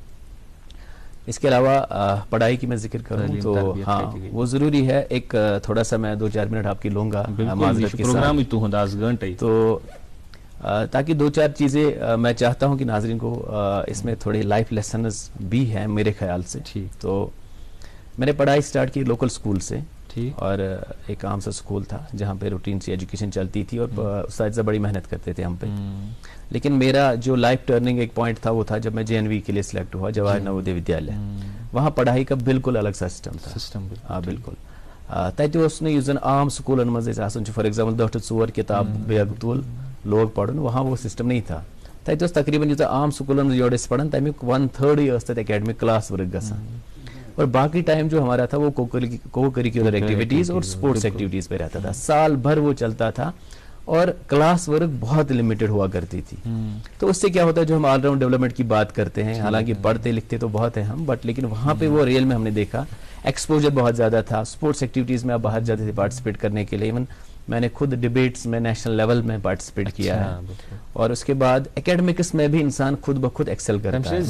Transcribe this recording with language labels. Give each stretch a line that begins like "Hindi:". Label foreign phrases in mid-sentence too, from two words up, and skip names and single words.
Urdu: اس کے علاوہ پڑھائی کی میں ذکر کروں تو ہاں وہ ضروری ہے ایک تھوڑا سا میں 2-4 منٹ آپ کی لوں گا معذرت کے ساتھ تو تاکہ 2-4 چیزیں میں چاہتا ہوں کہ ناظرین کو اس میں تھوڑے
English: life lessons
Urdu: بھی ہیں میرے خیال سے تو میں نے پڑھائی سٹارٹ کی
English: local school
Urdu: سے اور ایک عام سا اسکول تھا جہاں پہ روٹین سی ایجوکیشن چلتی تھی اور اساتذہ بڑی محنت کرتے تھے ہم پہ لیکن میرا جو
English: life turning
Urdu: ایک پوائنٹ تھا وہ تھا جب میں جے این وی کے لیے سلیکٹ ہوا جواہر نوودے ودیالیہ وہاں پڑھائی کا بالکل الگ سا سسٹم تھا ہاں بالکل
Kashmiri: تتہِ اوس نہٕ یُس زن عام سکوٗلن منٛز ٲسۍ آسان چھُ
English: for example
Kashmiri: 2 to 4 کِتاب بیگ تُل لوگ پڑھُن
Urdu: وہاں وہ سسٹم نہیں تھا
Kashmiri: تتہِ اوس تقریٖباً یوٗتاہ عام سکوٗلن منٛز یورٕ ٲسۍ پران تمیُک
Urdu: 1/3
Kashmiri: ٲس تتہِ
English: academic class work
Kashmiri: گژھان
Urdu: اور باقی ٹائم جو ہمارا تھا وہ
English: co-curricular activities
Urdu: اور
English: sports activities
Urdu: پہ رہتا تھا سال بھر وہ چلتا تھا اور
English: class work
Urdu: بہت لمیٹڈ ہوا کرتی تھی تو اس سے کیا ہوتا ہے جو ہم
English: all round development
Urdu: کی بات کرتے ہیں حالانکہ پڑھتے لکھتے تو بہت ہیں ہم بٹ لیکن وہاں پہ وہ ریئل میں ہم نے دیکھا ایکسپوجر بہت زیادہ تھا
English: sports activities
Urdu: میں آپ باہر جاتے تھے پارٹیسپیٹ کرنے کے لیے ایون میں نے خود ڈبیٹس میں
English: national level
Urdu: میں پارٹیسپیٹ کیا ہے اور اس کے بعد اکیڈمکس میں بھی انسان خود بخود ایکسل کرتا